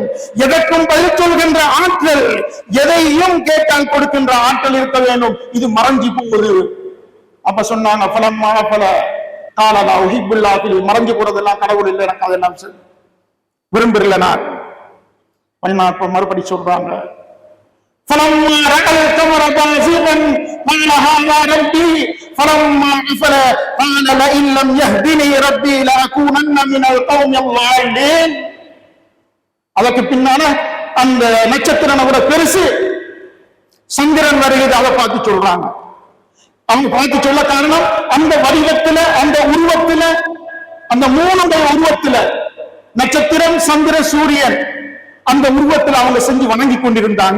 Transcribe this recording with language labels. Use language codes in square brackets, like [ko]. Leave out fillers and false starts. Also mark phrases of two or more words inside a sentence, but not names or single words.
[ta] எதற்கும் பதில் சொல்கின்ற ஆற்றல், எதையும் கேட்டால் கொடுக்கின்ற ஆற்றல் இருக்க வேண்டும். இது மறைஞ்சு போகுது. அப்ப சொன்னாங்க மறைஞ்சு போறதெல்லாம் கடவுள் இல்லை, எனக்கு அதெல்லாம் விரும்பல. நான் மறுபடி சொல்றாங்க [ar] فلما رأى القمر بازغا قال هذا ربي فلما أفل قال لئن لم يهدني ربي لأكونن من القوم الضالين. [ta] அதற்கு பின்னால அந்த நட்சத்திரம் விட பெருசு சந்திரன் வருகிறது. அதை பார்த்து சொல்றாங்க. அவங்க பார்த்து சொல்ல காரணம் அந்த வடிவத்துல, அந்த உருவத்துல, அந்த மூணுடைய உருவத்துல, நட்சத்திரம், சந்திரன், சூரியன், அந்த உருவத்தில் அவங்க செஞ்சு வணங்கி கொண்டிருந்தாங்க.